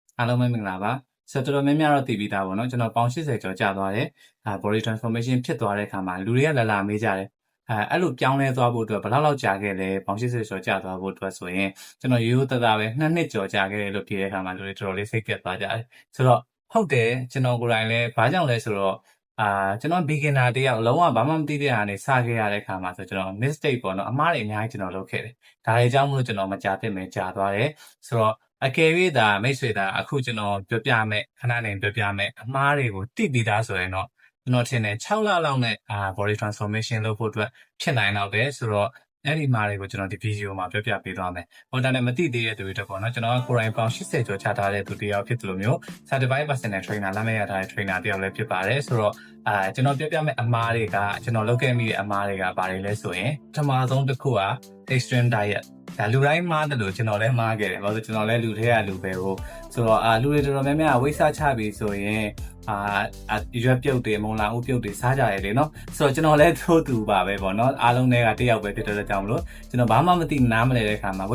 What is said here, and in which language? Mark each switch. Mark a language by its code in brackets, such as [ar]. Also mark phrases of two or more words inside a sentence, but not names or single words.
[my] အားလုံးပဲမင်္ဂလာပါဆိုတော့တော်တော်များများတော့သိပြီးသားပေါ့နော်ကျွန်တော်ပေါင်80ကျော်ကြာသွားတယ် [en] body transformation [my] ဖြစ်သွားတဲ့အခါမှာလူတွေကလာမေးကြတယ်အဲ့လိုပြောင်းလဲသွားဖို့အတွက်ဘယ်လောက်ကြာခဲ့လဲပေါင်80ကျော်ကြာသွားဖို့အတွက်ဆိုရင်ကျွန်တော်ရိုးရိုးသားသားပဲ2နှစ်ကျော်ကြာခဲ့တယ်လို့ဖြေတဲ့အခါမှာလူတွေတော်တော်လေးစိတ်ပြတ်သွားကြတယ်ဆိုတော့ဟုတ်တယ်ကျွန် တော်ကိုယ်တိုင်လည်းဘာကြောင့်လဲဆိုတော့ကျွန်တော် beginner တယောက်လုံးဝဘာမှမသိတဲ့ဟာနဲ့စခဲ့ရတဲ့အခါမှာဆိုကျွန်တော် mistake ပေါ့နော်အမှားတွေအများကြီးကျွန်တော်လုပ်ခဲ့တယ်ဒါတွေကြောင့်မလို့ကျွန်တော်မကြာသင့်ပဲကြာသွားတယ်ဆိုတော့အကယ်၍သာမိတ်ဆွေသာအခုကျွန် တော်ပြောပြမယ်ခဏနေပြောပြမယ်အမှားတွေကိုသိပြီးသားဆိုရင်တော့ကျွန်တော်ထင်တယ်6လလောက်နဲ့ [en] body transformation [my] လုပ်ဖို့အတွက်ဖြစ်နိုင်တော့တယ်ဆိုတော့အဲ့ဒီမှာတွေကိုကျွန်တော်ဒီဗီဒီယိုမှာ ပြောပြပေးသွားမယ်။ဟိုတန်းနဲ့မသိသေးတဲ့သူတွေတော့ပေါ့နော်ကျွန်တော်ကကိုယ်တိုင်ပေါင်80ကျော်ချထားတဲ့သူတယောက်ဖြစ်တယ်လို့မျိုး [en] certified personal trainer [my] လက်မှတ်ရထားတဲ့ trainer တယောက်လည်းဖြစ်ပါတယ်ဆိုတော့ကျွန်တော်ပြောပြမယ့်အမှားတွေကကျွန်တော်လုပ်ခဲ့မိတဲ့အမှားတွေကဘာတွေလဲဆိုရင်ပထမဆုံးတစ်ခုက [en] extreme diet [my] ဒါလူတိုင်းမှားတယ်လို့ကျွန်တော်လည်းမှားခဲ့တယ်။ဘာလို့ကျွန်တော်လည်းလူထဲကလူပဲကိုဆိုတော့လူတွေတော်တော်များများဝိစားချပြီဆိုရင်ရွက်ပြုတ်တယ်မုံလာဦးပြုတ်တယ်စားကြရတယ်လေနော်ဆိုတော့ကျွန်တော်လည်းထိုးတူပါပဲပေါ့နော်အားလုံးတွေကတယောက်ပဲဖြစ်တဲ့ကြောင့်မလို့ကျွန်တော်ဘာမှမသိနားမလဲတဲ့ခါမှာဝိ